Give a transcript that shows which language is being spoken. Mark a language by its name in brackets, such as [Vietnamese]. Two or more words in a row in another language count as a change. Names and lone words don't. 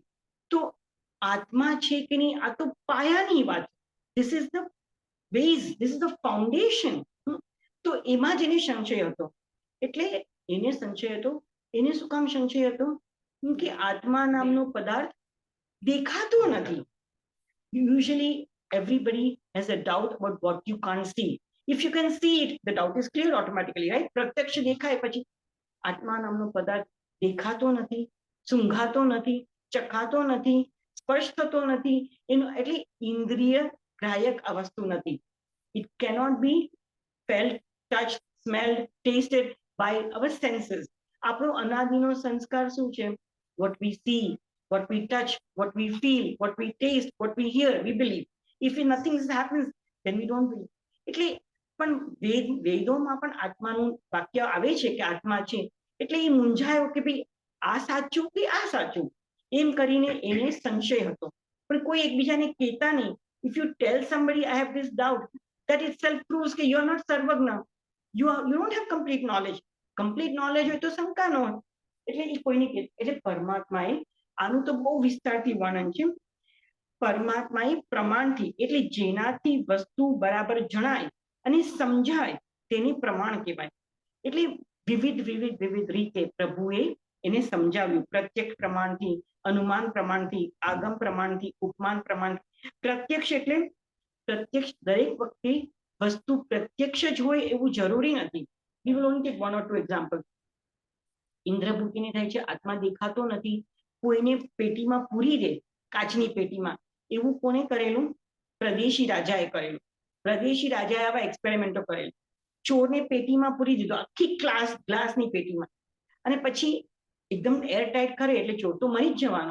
[Gujarati] તો આત્મા છે કે નહીં, આ તો પાયાની વાત. [English] This is the base, this is the foundation. [Gujarati] તો એમાં જ એને સંશય હતો. એટલે એને સંશય હતો. એને શું કામ સંશય હતો? કે આત્મા નામનો પદાર્થ દેખાતો નથી. [English] Usually everybody has a doubt about what you can't see. If you can see it, the doubt is clear automatically, right? [Gujarati] પ્રત્યક્ષ દેખાય પછી આત્મા નામનો પદાર્થ દેખાતો નથી, સૂંઘાતો નથી, ચખાતો નથી, સ્પર્શ થતો નથી, એનો એટલે ઇન્દ્રિય ગ્રાહક આ વસ્તુ નથી. [English] It cannot be felt, touched, smelled, tasted by our senses. [Gujarati] આપણો અનાદિનો સંસ્કાર શું છે? [English] What we see, what we touch, what we feel, what we taste, what we hear, we believe. If nothing happens, then we don't believe. [Gujarati] એટલે પણ વેદોમાં પણ આત્માનું વાક્ય આવે છે કે આત્મા છે, એટલે એ મૂંઝાયો કે ભાઈ આ સાચું કે આ સાચું, એમ કરીને એને સંશય હતો. પણ કોઈ એકબીજાને કહેતા નહીં. [English] If you tell somebody I have this doubt, that itself proves કે you are not સર્વજ્ઞ. You don't have complete knowledge. Complete knowledge [Gujarati] હોય તો શંકા ન હોય. એટલે એ કોઈને કે, એટલે પરમાત્માએ, આનું તો બહુ વિસ્તારથી વર્ણન છે. પરમાત્માએ પ્રમાણથી, એટલે જેનાથી વસ્તુ બરાબર જણાય અને સમજાય તેને પ્રમાણ કહેવાય. એટલે વિવિધ વિવિધ વિવિધ રીતે પ્રભુએ એને સમજાવ્યું. પ્રત્યક્ષ પ્રમાણથી, અનુમાન પ્રમાણથી, આગમ પ્રમાણથી, ઉપમાન પ્રમાણથી. પ્રત્યક્ષ એટલે પ્રત્યક્ષ દરેક વખતે વસ્તુ પ્રત્યક્ષ જ હોય એવું જરૂરી નથી. [English] We will only take one or two examples. [Gujarati] ઇન્દ્રભૂતિને થાય છે આત્મા દેખાતો નથી, કોઈને પેટીમાં પૂરી દે, કાચની પેટીમાં. એવું કોને કરેલું? પ્રદેશી રાજાએ કરેલું. પ્રદેશી રાજાએ આવા એક્સપેરિમેન્ટો કરેલા. ચોરને પેટીમાં પૂરી દીધો, આખી ગ્લાસની પેટીમાં, અને પછી એકદમ એરટાઈટ કરે એટલે ચોર તો મરી જ જવાનો.